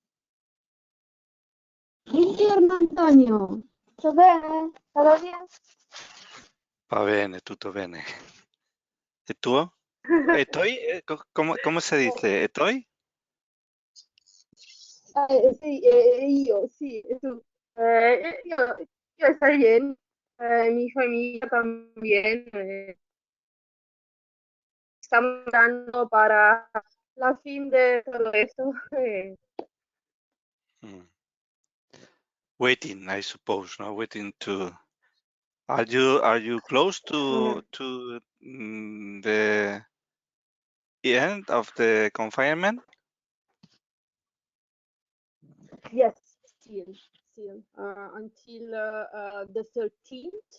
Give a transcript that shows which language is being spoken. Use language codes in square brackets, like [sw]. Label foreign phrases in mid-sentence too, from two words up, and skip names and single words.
[it] Buongiorno Antonio, tutto bene? Tutto bene? Va bene, tutto bene. [es] ¿Y tú? ¿Estoy? ¿Cómo se dice? ¿Estoy? [it] Sì, io, sì, tu. [es] Io estoy bien, mi familia también. Estamos dando para la fin de todo esto. [en] Mm. Waiting, I suppose, no? Waiting to. Are you close to the end of the confinement? Yes, still, until the 13th.